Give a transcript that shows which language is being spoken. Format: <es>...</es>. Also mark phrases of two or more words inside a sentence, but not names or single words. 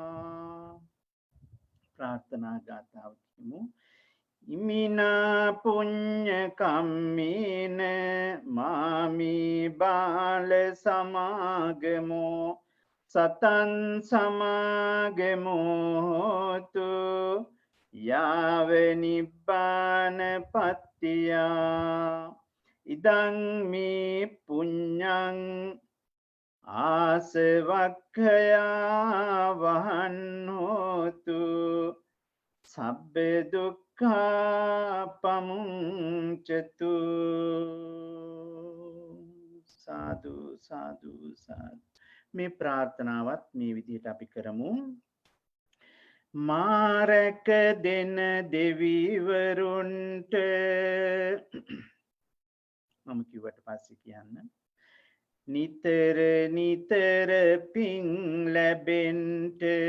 <si>ප්‍රාර්ථනා ගාථාව කියමු</si> <pi>ඉමිනා පුඤ්ඤ කම්මේන මාමි බාල සමාගමෝ සතං සමාගමෝ හෝතු යාව නිබ්බාන පත්තියා ඉදං මේ පුඤ්ඤං ආසවක්ඛයා වහන් හෝතු සබ්බ දුක්ඛා පමුංචතු සාදු සාදු සාදු</pi> <si>මේ ප්‍රාර්ථනාවත් මේ විදිහට අපි කරමු මාරක දෙන දෙවිවරුන්ට මම කිව්වට පස්සේ කියන්න නිතර නිතර පිං ලැබෙන්ට</si>